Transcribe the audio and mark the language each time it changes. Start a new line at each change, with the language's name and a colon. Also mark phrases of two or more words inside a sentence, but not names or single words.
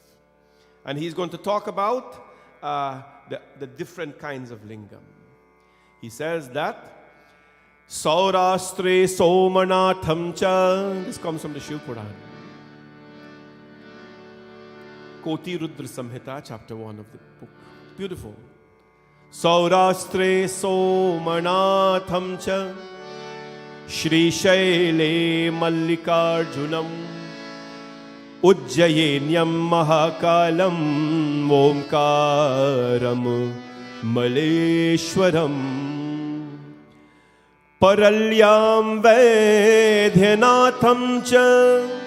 English: And he's going to talk about the different kinds of lingam. He says that
Sanskrit: Saurastre Somanatham cha.
English: This comes from the Shiva Puran. Koti Rudra Samhita, chapter 1 of the book. Beautiful.
Sanskrit: Saurastre Somanatham cha Shri Shaile Mallikarjunam Ujjayenyam Mahakalam Omkaram Maleshwaram Paralyam Vedhyanatham cha